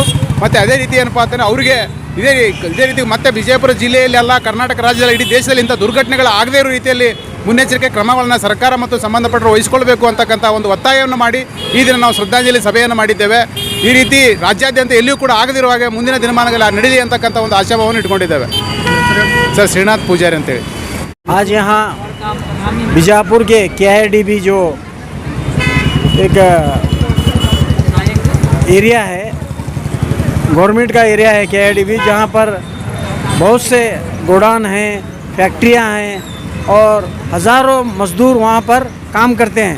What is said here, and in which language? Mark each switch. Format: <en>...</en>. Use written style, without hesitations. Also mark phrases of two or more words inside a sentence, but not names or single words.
<kn>ಮತ್ತು ಅದೇ ರೀತಿ ಏನಪ್ಪ ಅಂತಂದರೆ ಅವರಿಗೆ ಇದೇ ರೀತಿ ಮತ್ತೆ ವಿಜಯಪುರ ಜಿಲ್ಲೆಯಲ್ಲಿ ಅಲ್ಲ, ಕರ್ನಾಟಕ ರಾಜ್ಯದಲ್ಲಿ, ಇಡೀ ದೇಶದಲ್ಲಿ ಇಂಥ ದುರ್ಘಟನೆಗಳು ಆಗದೇ ಇರೋ ರೀತಿಯಲ್ಲಿ ಮುನ್ನೆಚ್ಚರಿಕೆ ಕ್ರಮಗಳನ್ನು ಸರ್ಕಾರ ಮತ್ತು ಸಂಬಂಧಪಟ್ಟರು ವಹಿಸಿಕೊಳ್ಬೇಕು ಅಂತಕ್ಕಂಥ ಒಂದು ಒತ್ತಾಯವನ್ನು ಮಾಡಿ ಈ ದಿನ ನಾವು ಶ್ರದ್ಧಾಂಜಲಿ ಸಭೆಯನ್ನು ಮಾಡಿದ್ದೇವೆ. ಈ ರೀತಿ ರಾಜ್ಯಾದ್ಯಂತ ಎಲ್ಲಿಯೂ ಕೂಡ ಆಗದಿರುವ ಹಾಗೆ ಮುಂದಿನ ದಿನಮಾನಗಳಲ್ಲಿ ನಡೀಲಿ ಅಂತಕ್ಕಂಥ ಒಂದು ಆಶಾಭಾವವನ್ನು ಇಟ್ಕೊಂಡಿದ್ದೇವೆ. ಸರ್ ಶ್ರೀನಾಥ್ ಪೂಜಾರಿ ಅಂತೇಳಿ.</kn> <hi>आज यहाँ बीजापुर के KIDB जो एक एरिया है, गवर्नमेंट का एरिया है KIDB, जहाँ पर बहुत से गोडाउन हैं, फैक्ट्रियाँ हैं और हज़ारों मज़दूर वहाँ पर काम करते हैं.</hi>